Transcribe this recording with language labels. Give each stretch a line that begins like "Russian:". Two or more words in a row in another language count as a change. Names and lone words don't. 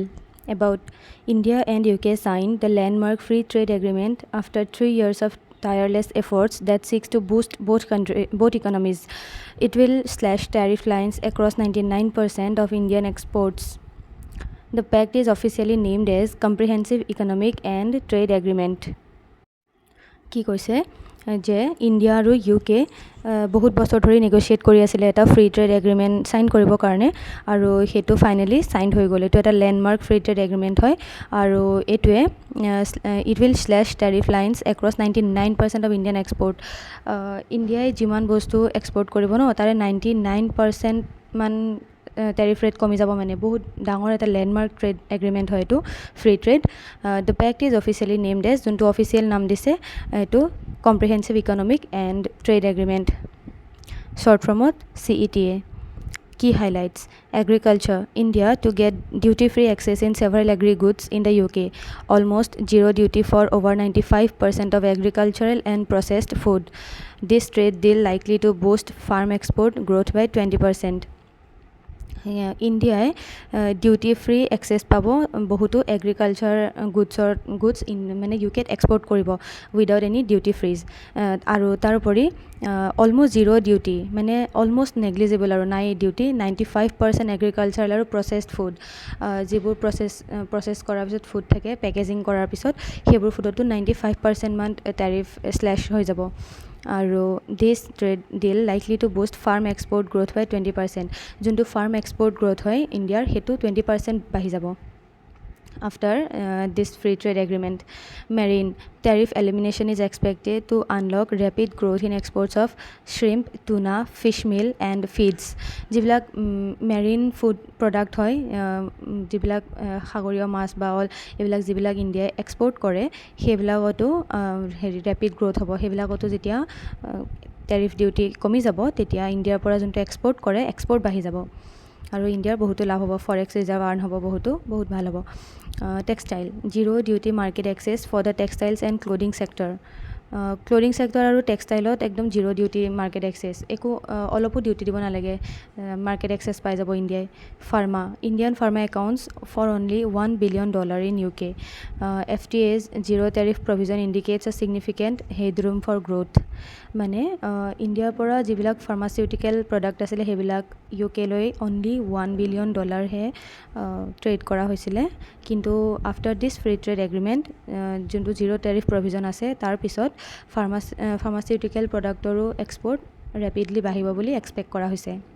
English: About India and UK signed the landmark free trade agreement after 3 years of tireless efforts that seeks to boost both economies. It will slash tariff lines across 99% of Indian exports. The pact is officially named as Comprehensive Economic and Trade Agreement.
Assamese: কি কৈছে যে ইণ্ডিয়া আৰু ইউকে বহুত বছৰ ধৰি নেগোচিয়েট কৰি আছিলে এটা
English: free trade agreement
Assamese: চাইন কৰিবৰ কাৰণে, আৰু সেইটো ফাইনেলি চাইন হৈ গ'ল। এইটো এটা
English: landmark free trade agreement
Assamese: হয়, আৰু এইটোৱে
English: it will slash tariff lines across 99% of Indian export.
Assamese: ইণ্ডিয়াই যিমান বস্তু এক্সপৰ্ট কৰিব ন, তাৰে 99% মান
English: tariff rate
Assamese: কমি যাব। মানে বহুত ডাঙৰ এটা
English: landmark trade agreement
Assamese: হয় এইটো
English: free trade. the pact is officially named as,
Assamese: যোনটো অফিচিয়েল নাম দিছে এইটো
English: comprehensive economic and trade agreement,
Assamese: শ্বৰ্ট ফৰ্মত
English: CETA. Key highlights: Agriculture: India to get duty-free access in several agri-goods in the UK. Almost zero duty for over 95% of agricultural and processed food. This trade deal likely to boost farm export growth by 20%.
Assamese: ইণ্ডিয়াই
English: duty free access
Assamese: পাব বহুতো
English: agriculture goods
Assamese: মানে ইউকেত এক্সপৰ্ট কৰিব
English: without any duty frees.
Assamese: আৰু তাৰোপৰি
English: almost zero duty,
Assamese: মানে
English: almost negligible
Assamese: আৰু নাই ডিউটি 95% এগ্ৰিকালচাৰেল আৰু
English: processed food,
Assamese: যিবোৰ প্ৰচেছ কৰাৰ পিছত ফুড থাকে পেকেজিং কৰাৰ পিছত সেইবোৰ ফুডতো 95% মান
English: tariff slash
Assamese: হৈ যাব।
English: আৰু this trade deal likely to boost farm export growth by 20%.
Assamese: যোনটো
English: farm export growth
Assamese: হয় ইণ্ডিয়াৰ, সেইটো 20% বাঢ়ি যাব
English: after this free trade agreement. Marine: tariff elimination is expected to unlock rapid growth in exports of shrimp, tuna, fish meal and feeds.
Assamese: যিবিলাক
English: marine food product
Assamese: হয়, যিবিলাক সাগৰীয় মাছ বা অল এইবিলাক যিবিলাক ইণ্ডিয়াই এক্সপৰ্ট কৰে সেইবিলাকতো
English: rapid growth
Assamese: হ'ব। সেইবিলাকতো যেতিয়া
English: tariff duty
Assamese: কমি যাব তেতিয়া ইণ্ডিয়াৰ পৰা যোনটো এক্সপৰ্ট কৰে এক্সপৰ্ট বাঢ়ি যাব, আৰু ইণ্ডিয়াৰ বহুতো লাভ হ'ব,
English: forex reserve
Assamese: আৰ্ণ হ'ব, বহুত ভাল হ'ব।
English: textile: zero duty market access for the textiles and clothing sector. clothing sector
Assamese: আৰু টেক্সটাইলত একদম
English: zero duty market access,
Assamese: একো অলপো ডিউটি দিব নালাগে,
English: market access
Assamese: পাই যাব ইণ্ডিয়াই।
English: pharma: Indian pharma accounts for only $1 billion in UK. FTA's zero tariff provision indicates a significant headroom for growth.
Assamese: মানে ইণ্ডিয়াৰ পৰা যিবিলাক
English: pharmaceutical product
Assamese: আছিলে সেইবিলাক ইউকেলৈ
English: only $1 billion
Assamese: হে ট্ৰেড কৰা হৈছিলে, কিন্তু
English: after this free trade agreement
Assamese: যোনটো
English: zero tariff provision
Assamese: আছে তাৰ পিছত
English: pharmaceutical productৰো export rapidly
Assamese: বাঢ়িব বুলি এক্সপেক্ট কৰা হৈছে।